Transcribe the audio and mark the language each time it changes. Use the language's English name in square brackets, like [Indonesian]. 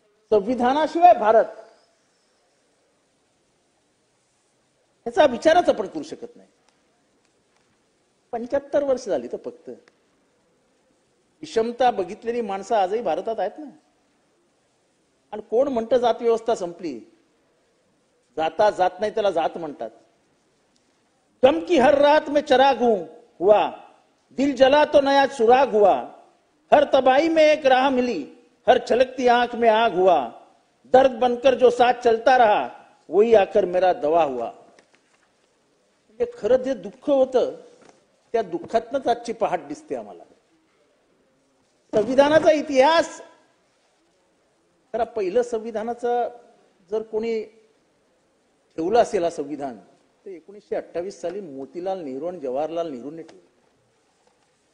[Marathi] संविधानाशिवाय भारत याचा विचारच आपण करू शकत नाही. 75 वर्ष झाली तर फक्त. विषमता बघितलेली माणसं आजही भारतात आहेत ना. आणि कोण म्हणतं जात व्यवस्था संपली? जाता जात नाही त्याला जात म्हणतात. [Hindi] गम की हर रात में चराग हुआ, दिल जला तो नया सुराग हुआ, हर तबाही में एक राह मिली, हर छलकती आंख में आग हुआ, दर्द बनकर जो साथ चलता रहा वही आकर मेरा दवा हुआ. [Marathi] म्हणजे खरं जे दुःख होतं त्या दुःखातनच आजची पहाट दिसते आम्हाला. संविधानाचा इतिहास खरा पहिलं संविधानाचं जर कोणी ठेवलं असेल हा संविधान तर 1928 साली मोतीलाल नेहरू आणि जवाहरलाल नेहरूंनी ठेवलं.